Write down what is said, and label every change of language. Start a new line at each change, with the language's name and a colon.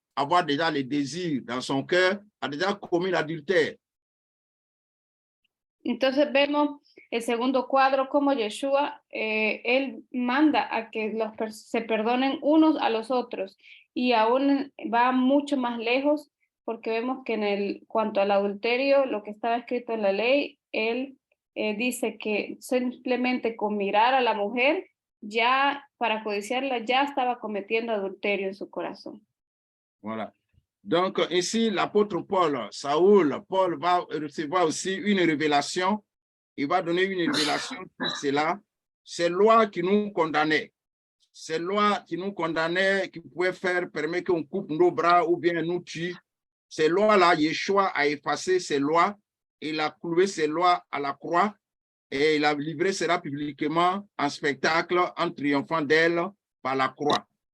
French: avoir déjà les désirs dans son cœur, a déjà commis l'adultère.
Spanish: Entonces vemos el segundo cuadro como Yeshua, él manda a que se perdonen unos a los otros y aún va mucho más lejos porque vemos que en cuanto al adulterio, lo que estaba escrito en la ley, él dice que simplemente con mirar a la mujer, ya para codiciarla, ya estaba cometiendo adulterio en su corazón.
French: Voilà. Donc, ici, l'apôtre Paul va recevoir aussi une révélation. Il va donner une révélation sur cela. Ces lois qui nous condamnaient, ces lois qui nous condamnaient, qui pouvaient permettre qu'on coupe nos bras ou bien nous tue, ces lois-là, Yeshua a effacé ces lois, il a cloué ces lois à la croix et il a livré cela publiquement en spectacle en triomphant d'elle par la croix.